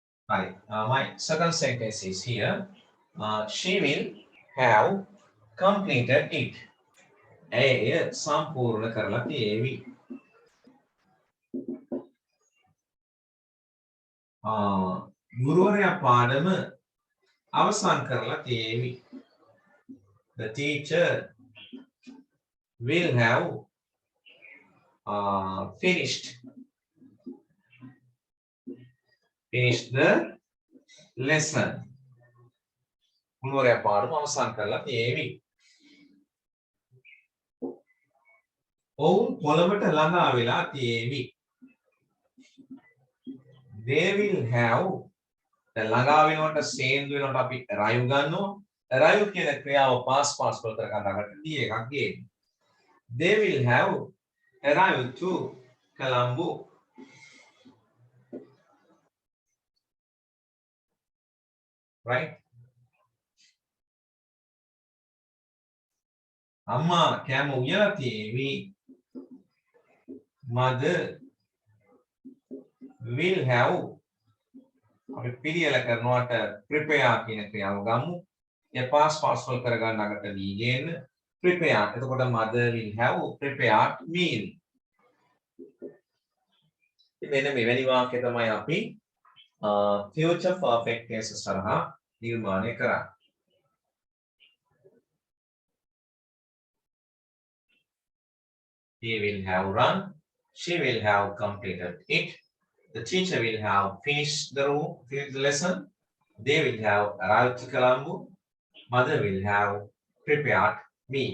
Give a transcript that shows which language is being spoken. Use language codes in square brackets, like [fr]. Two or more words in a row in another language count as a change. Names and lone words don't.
[en] Right. My second sentence is here. She will have completed it. [si] ඇය සම්පූර්ණ කරලා තියේවි. ගුරුවරයා පාඩම අවසන් කරලා තියේවි. [en] The teacher will have finished the lesson. [si] ගුරුවරයා පාඩම අවසන් කරලා තියේවි. ඔවුන් කොළඹට ළඟා වෙලා තියේවි. [en] They will have [si] ළඟා වෙනකොට සේන්දු වෙනකොට අපි arrive ගන්නවා. arrive කියන ක්‍රියාව [en] past participle [si] කරගන්න අකට D එකක් ගේන්න. [en] They will have arrived to Colombo. Right? [si] අම්මා කෑම උයලා තියේවි. [en] Mother will have [si] අපි පිළියෙල කරනවට prepare කියන ක්‍රියාව ගමු. ඒ [en] past participle [si] කරගන්න අකට D ගේන්න. prepare. [en] එතකොට mother will have prepared meal. [si] මෙන්න මෙවැනි වාක්‍ය තමයි අපි [en] future perfect tense [si] සරහා නිර්මාණය කරන්නේ. [en] He will have run. She will have completed it. The teacher will have finished the lesson. They will have arrived to Colombo. Mother will have prepared meal.